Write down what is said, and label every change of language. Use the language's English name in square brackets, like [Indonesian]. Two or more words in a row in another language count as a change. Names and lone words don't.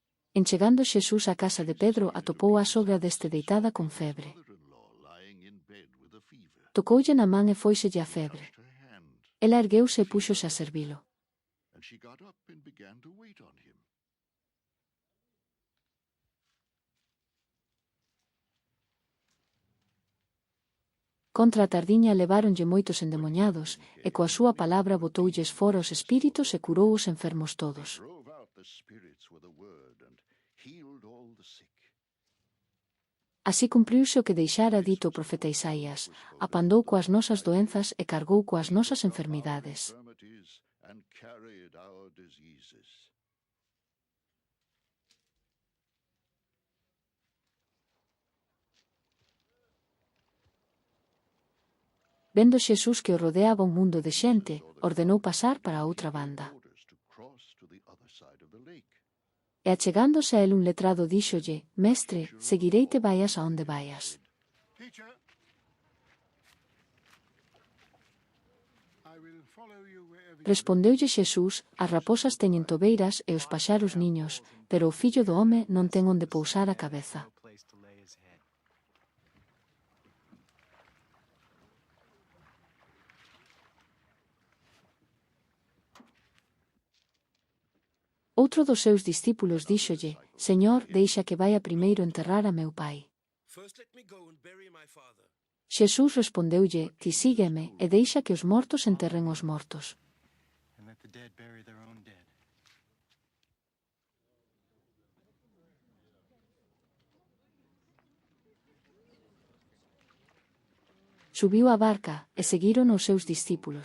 [Galician] En chegando Xesús á casa de Pedro atopou a sogra deste deitada con febre. [English] mother-in-law lying in bed with a fever. [Galician] Tocoulle na man e fóiselle a febre. [English] Touched her hand, [Galician] Ela ergueuse e púxose a servilo. [English] and she got up and began to wait on him. [Galician] Contra a tardiña leváronlle moitos endemoniados, e coa súa palabra botoulles fora os espíritos e curou os enfermos todos. [English] Drove out the spirits with a word and healed all the sick. [Galician] Así cumpriuse o que deixara dito o profeta Isaías: apandou coas nosas doenzas e cargou coas nosas enfermidades. [English] Infirmities and carried our diseases. [Galician] Vendo Xesús que o rodeaba un mundo de xente, ordenou pasar para a outra banda. [English] Orders to cross to the other side of the lake. [Galician] E achegándose a él un letrado díxolle: Mestre, seguireite vaias a onde vaias. [English] Teacher, I will follow you wherever you [Galician] Respondeulle Xesús: As raposas teñen tobeiras e os paxaros niños, pero o fillo do home non ten onde pousar a cabeza. [English] No place to lay his head. [Galician] Outro dos seus discípulos díxolle: Señor, deixa que vaia primeiro enterrar a meu pai. [English] First let me go and bury my father. [Galician] Xesús respondeulle: Ti sígueme e deixa que os mortos enterren os mortos. [English] And let the dead bury their own dead. [Galician] Subiu á barca e seguiron os seus discípulos.